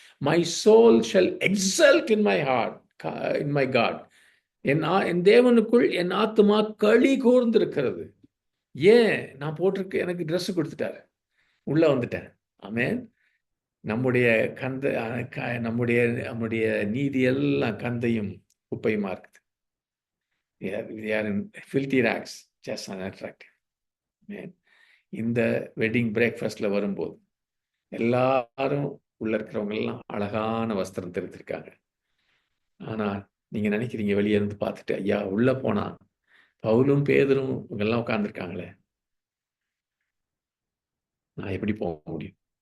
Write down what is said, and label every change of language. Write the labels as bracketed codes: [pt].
[en] My soul shall exult in my heart, in my God. [ta] என் தேவனுக்குள் என் ஆத்துமா களி கூர்ந்திருக்கிறது. ஏன்? நான் போட்டிருக்க, எனக்கு ட்ரெஸ் கொடுத்துட்டாரு, உள்ள வந்துட்டேன். ஆமென். நம்முடைய நம்முடைய நீதி எல்லாம் கந்தையும் குப்பையுமா இருக்குது. [en] They are in filthy rags, just unattractive. Amen. [ta] இந்த வெட்டிங் பிரேக்ஃபாஸ்ட்ல வரும்போது எல்லாரும் உள்ள இருக்கிறவங்க எல்லாம் அழகான வஸ்திரம் தெரிஞ்சிருக்காங்க. ஆனா நீங்க நினைக்கிறீங்க, வெளியே இருந்து பார்த்துட்டு, ஐயா உள்ள போனா பவுலும் பேதுரும் இவங்கெல்லாம் உட்கார்ந்துருக்காங்களே, நான் எப்படி போக முடியும்?